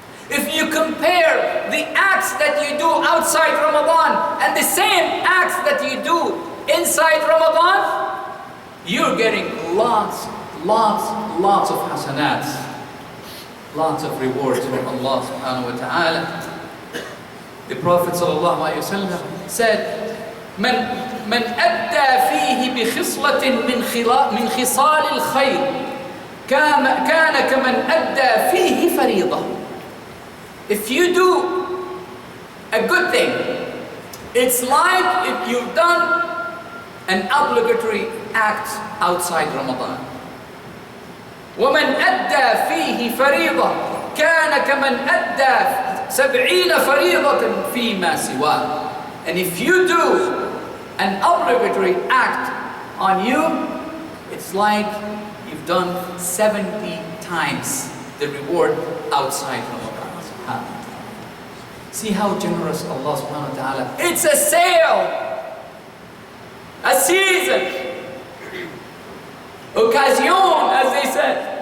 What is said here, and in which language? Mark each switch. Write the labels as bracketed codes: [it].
[en] If you compare the acts that you do outside Ramadan and the same acts that you do inside Ramadan, you're getting lots of hasanats, lots of rewards from Allah subhanahu wa ta'ala. The Prophet sallallahu alayhi wa sallam said, [ar] من أدى فيه بخصلة من خصال الخير كان كمن أدى فيه فريضة. [en] If you do a good thing, it's like if you've done an obligatory act outside Ramadan. [ar] ومن أدى فيه فريضة كان كمن أدى 70 فريضة فيما سواه. [en] And if you do an obligatory act on you, it's like you've done 70 times the reward outside Ramadan. See how generous Allah subhanahu wa ta'ala. It's a sale, a season, occasion, as they said.